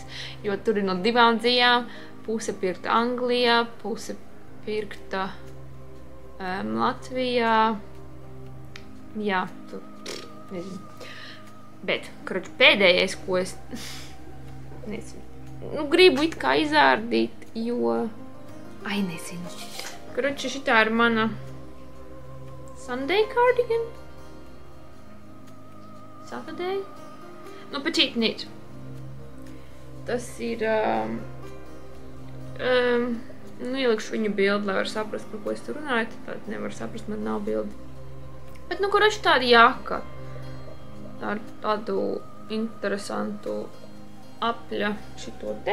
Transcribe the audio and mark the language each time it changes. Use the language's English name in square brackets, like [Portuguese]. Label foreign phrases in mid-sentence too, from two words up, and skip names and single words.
[Latvian] Jo tur ir no 2 dzīvām, puse pirkta Anglijā, puse pirkta Latvijā. Jā, tur, nezinu. Bet, pēdējais, ko es nezinu, gribu it kā izārdīt, jo, nezinu. Šitā ir mana [English] Sunday cardigan. Saturday. Petite knit. [Latvian] Tas ir, ielikšu viņu bildi, lai var saprast, par ko es tur runāju, tad nevar saprast, man nav bildi. Bet, tāda jaka. Tā ar tādu interesantu apļa šito te.